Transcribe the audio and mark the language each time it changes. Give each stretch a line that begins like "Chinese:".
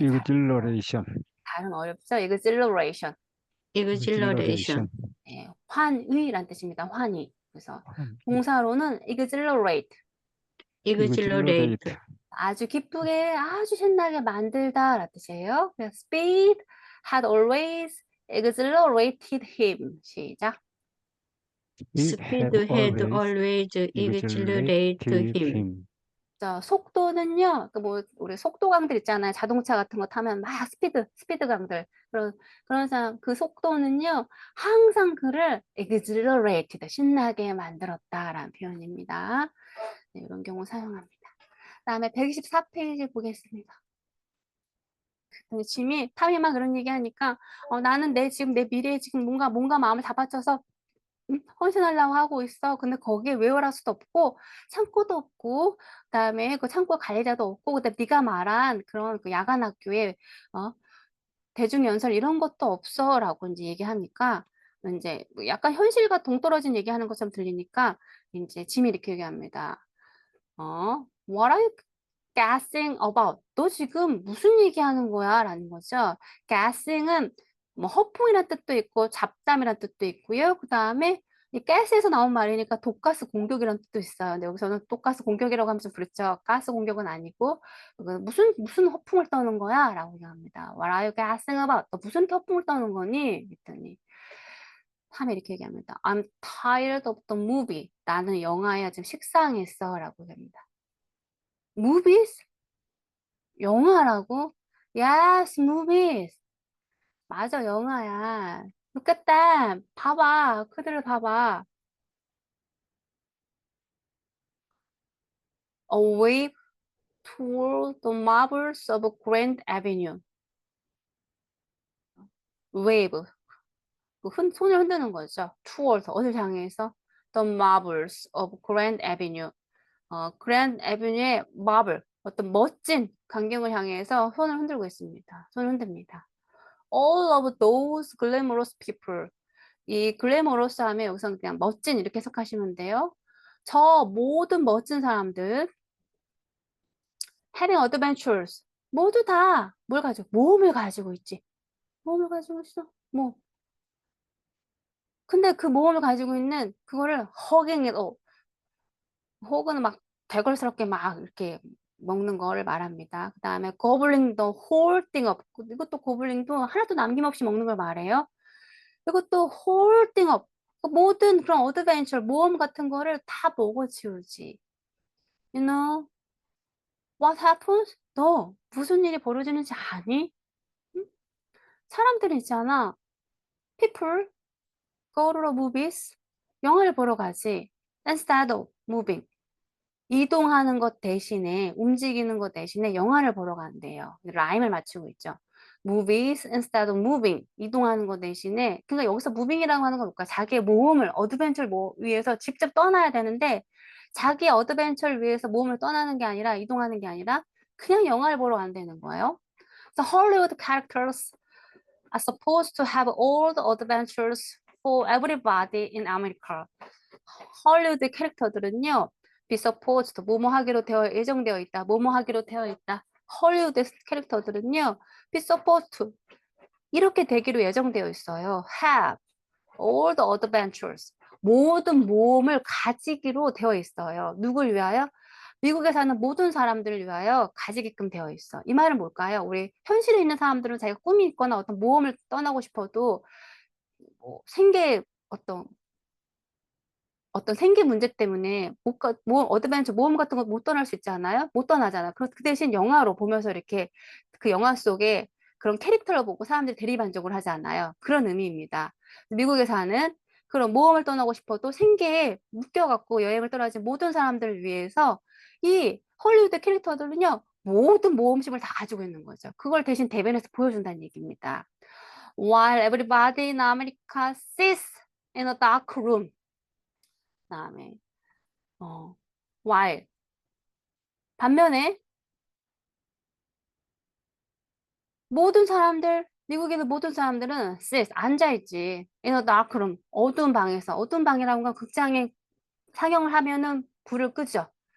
English: exhilaration,
Korean: 발음 어렵죠? exhilaration.
English: exhilaration,
Korean: 네, 환희란 뜻입니다. 환희. 그래서 동사로는 exhilarate. exhilarate, 아주 기쁘게, 아주 신나게 만들다 라는 뜻이에요. 그래서
English: speed had always exhilarated him.
Korean: 시작.
English: speed had always exhilarated him.
Korean: 자, 속도는요, 우리 속도강들 있잖아요. 자동차 같은 거 타면 막 스피드강들. 그런 사람, 그 속도는요, 항상 그를 exhilarated, 신나게 만들었다라는 표현입니다. 네, 이런 경우 사용합니다. 다음에 124페이지 보겠습니다. 탐이 그런 얘기 하니까, 나는 지금 내 미래에 지금 뭔가 마음을 다 바쳐서 헌신하려고 하고 있어. 근데 거기에 웨어하우스도 없고 창고도 없고 그다음에 그 창고 관리자도 없고 그다음에 네가 말한 그런 그 야간 학교에 대중 연설 이런 것도 없어라고 이제 얘기하니까 이제 약간 현실과 동떨어진 얘기하는 것처럼 들리니까 이제 짐이 이렇게 얘기합니다.
English: What are you gassing about?
Korean: 너 지금 무슨 얘기하는 거야? 라는 거죠. gassing은 뭐 허풍이란 뜻도 있고 잡담이란 뜻도 있고요. 그 다음에 이 가스에서 나온 말이니까 독가스 공격이란 뜻도 있어요. 근데 여기서는 독가스 공격이라고 하면 좀 그렇죠. 가스 공격은 아니고 무슨 허풍을 떠는 거야? 라고 얘기합니다.
English: What are you gassing about?
Korean: 너 무슨 허풍을 떠는 거니? 했더니 탐이 이렇게 얘기합니다.
English: I'm tired of the movie.
Korean: 나는 영화에 지금 식상했어. 라고 얘기합니다.
English: movies?
Korean: 영화라고?
English: Yes, movies.
Korean: 맞아, 영화야.
English: Look at them.
Korean: 봐봐. 그들을 봐봐.
English: A wave toward the marbles of Grand Avenue.
Korean: wave. 손을 흔드는 거죠. toward, 어딜 향해서?
English: The marbles of Grand Avenue.
Korean: Grand Avenue의 marble, 어떤 멋진 광경을 향해서 손을 흔들고 있습니다. 손을 흔듭니다.
English: All of those glamorous people.
Korean: 이 glamorous 하면 여기서는 그냥 멋진 이렇게 해석하시면 돼요. 저 모든 멋진 사람들
English: having adventures
Korean: 모두 다 모험을 가지고 있지. 모험을 가지고 있어. 근데 그 모험을 가지고 있는 그거를
English: hugging it up.
Korean: 혹은 막 대걸스럽게 막 이렇게 먹는 거를 말합니다. 그 다음에
English: gobbling the whole thing up.
Korean: 이것도 gobling도 하나도 남김없이 먹는 걸 말해요. 이것도
English: whole thing up.
Korean: 모든 그런 어드벤처, 모험 같은 거를 다 먹어치우지.
English: You know what happens?
Korean: 너 무슨 일이 벌어지는지 아니? 응? 사람들이 있잖아.
English: People go to the movies.
Korean: 영화를 보러 가지.
English: Instead of moving.
Korean: 이동하는 것 대신에, 움직이는 것 대신에 영화를 보러 간대요. 라임을 맞추고 있죠.
English: Movies instead of moving.
Korean: 이동하는 것 대신에, 그러니까 여기서 moving이라고 하는 건 뭘까? 자기의 모험을, 어드벤처를 위해서 직접 떠나야 되는데, 자기의 어드벤처를 위해서 모험을 떠나는 게 아니라, 이동하는 게 아니라, 그냥 영화를 보러 간다는 거예요.
English: So Hollywood characters are supposed to have all the adventures for everybody in America.
Korean: 헐리우드 캐릭터들은요, be supposed, 뭐뭐 하기로 예정되어 있다, 뭐뭐 하기로 되어 있다. 헐리우드 캐릭터들은요, be supposed to, 이렇게 되기로 예정되어 있어요.
English: have all the adventures,
Korean: 모든 모험을 가지기로 되어 있어요. 누굴 위하여? 미국에 사는 모든 사람들을 위하여 가지게끔 되어 있어. 이 말은 뭘까요? 우리 현실에 있는 사람들은 자기가 꿈이 있거나 어떤 모험을 떠나고 싶어도 뭐 생계 어떤 생계 문제 때문에 어드벤처 모험 같은 거 못 떠날 수 있잖아요. 못 떠나잖아. 그 대신 영화로 보면서 이렇게 그 영화 속에 그런 캐릭터를 보고 사람들이 대리만족을 하지 않아요. 그런 의미입니다. 미국에 사는 그런 모험을 떠나고 싶어도 생계에 묶여갖고 여행을 떠나지 모든 사람들을 위해서 이 헐리우드 캐릭터들은요, 모든 모험심을 다 가지고 있는 거죠. 그걸 대신 대변해서 보여준다는 얘기입니다.
English: While everybody in America sits in a dark room.
Korean: 그다음에 while 반면에 모든 사람들 미국에 있는 모든 사람들은 sit 앉아있지.
English: in a dark room
Korean: 어두운 방에서 어두운 방이라는 건 극장에 상영을 하면은 불을 끄죠.